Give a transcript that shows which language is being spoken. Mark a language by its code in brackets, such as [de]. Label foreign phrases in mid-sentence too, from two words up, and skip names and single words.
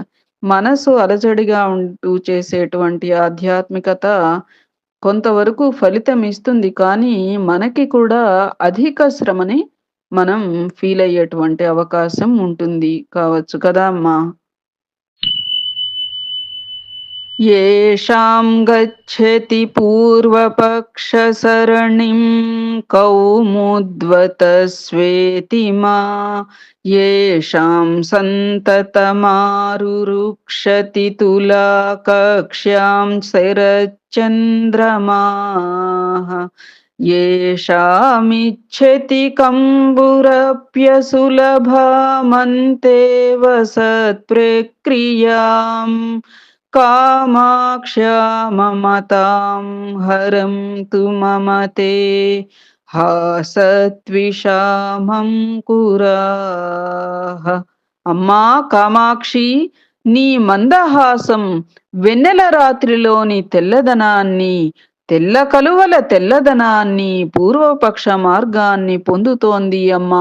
[te] మనసు అలజడిగా ఉంటూ చేసేటువంటి ఆధ్యాత్మికత కొంతవరకు ఫలితం ఇస్తుంది. కానీ మనకి కూడా అధిక శ్రమని మనం ఫీల్ అయ్యేటువంటి అవకాశం ఉంటుంది కావచ్చు కదా అమ్మా. [sa] येषां गच्छति पूर्वपक्षसरणिं कौमुद्वतस्वेतिमा येषां सन्ततमारुरुक्षति तुलाकक्ष्यां शरच्चन्द्रमाः येषामिच्छति कम्बुरप्यसुलभामन्तेव सत्प्रक्रियाम् कामाक्ष्या ममतां हरन्तु मम ते హాసత్విషామం కురాః. [te] అమ్మా కామాక్షి, నీ మందహాసం వెన్నెల రాత్రిలోని తెల్లదనాన్ని, తెల్ల కలువల తెల్లదనాన్ని, పూర్వపక్ష మార్గాన్ని పొందుతోంది అమ్మా.